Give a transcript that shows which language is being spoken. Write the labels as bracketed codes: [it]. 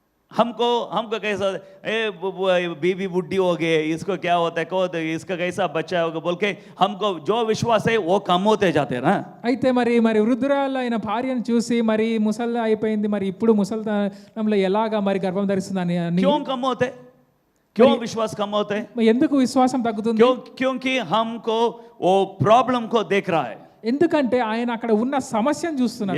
[hi] हमको कैसा, बीबी बुढ़ी हो गई, इसको क्या होता है, इसका कैसा बच्चा होगा बोल के हमको जो विश्वास है वो कम होते जाते हैं ना. [te] అయితే మరి వృద్ధురాలైన భార్యను చూసి మరి ముసలి అయిపోయింది, మరి ఇప్పుడు ముసలితనంలో ఎలాగా మరి గర్భం ధరిస్తుందని [hi] क्यों कम होते, क्यों विश्वास कम होते? [te] ఎందుకు విశ్వాసం తగ్గుతుంది? [hi] क्योंकि हमको वो प्रॉब्लम को देख रहा है. [te] ఎందుకంటే ఆయన అక్కడ ఉన్న సమస్యను చూస్తున్నారు.